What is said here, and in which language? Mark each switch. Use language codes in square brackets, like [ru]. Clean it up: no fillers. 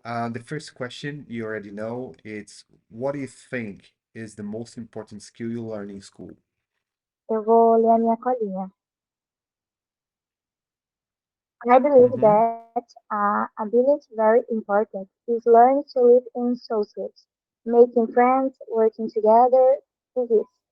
[en] The first question you already know, it's what do you think is the most important skill you learn in school? [pt] Eu vou ler a minha colinha. [en] I believe Uhum. that ability very important is learning to live in society, making friends, working together, this.